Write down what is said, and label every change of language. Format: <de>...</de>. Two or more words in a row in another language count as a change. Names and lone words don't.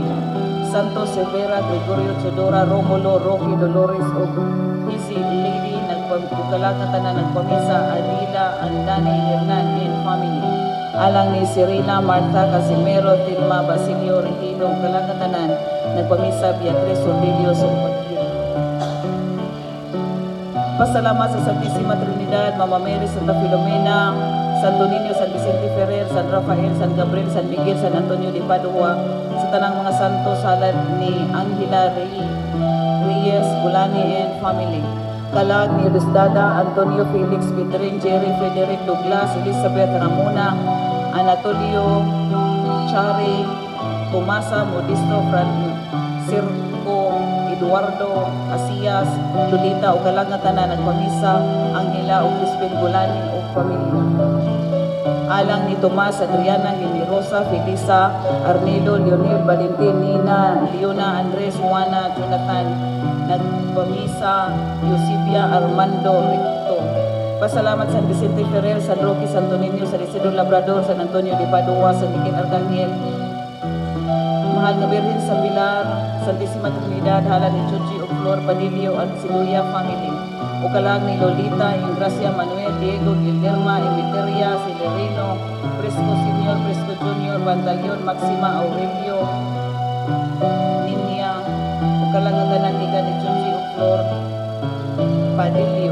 <ceb>Santos Severa Gregorio Chodora Romulo Roque Dolores o Easy Lady kalag nga tanan nagpamisa Adela Andani Hernan</ceb> <en>and family.</en> <ceb>Alang ni Serena Marta Casimero Tilma Basilio Regino o kalag nga tanan nagpamisa Beatriz Orlilio Sumpagil. Pasalamat sa Santísima Trinidad, Mama Mary, Santa Filomena, Santo Niño, San Vicente Ferrer, San Rafael, San Gabriel, San Miguel, San Antonio de Padua, sa tanang mga santo salad ni Angela Reyes, Bulani</ceb> <en>and family.</en> <ceb>Kalag ni Diosdada, Antonio Felix Pedring, Jerry Frederick Douglas, Elizabeth Ramona, Anatolio Chari, Tomasa Modisto Francisco, Eduardo Asias, Lolita o kalag nga tanan nagpamisa Angela o Crispin Gulani o pamilya. Alang ni Tomas, Adriana, Generosa, Felisa, Arnelo, Leonel, Valentin, Nina, Leona, Andres, Juana, Jonathan, nagpamisa Eusebia, Armando, Ricto. Pasalamat San Vicente Ferrer, San Roque, Santo Niño, San Isidro Labrador, San Antonio de Padua, San Miguel Arcangel, Mahal na Birhen San Pilar, Santísima Trinidad, hala ni Chuchi o Flor Padillo at Siluya family. O kalag ni Lolita, Ingracia, Manuel, Diego, Guillerma, Emiteria, Celerino, Fresco Senior, Fresco Junior, Bantalion, Maxima, Aurelio, Ninia, o kalag ang tanan ni Chuchi o Flor Padillo.</ceb>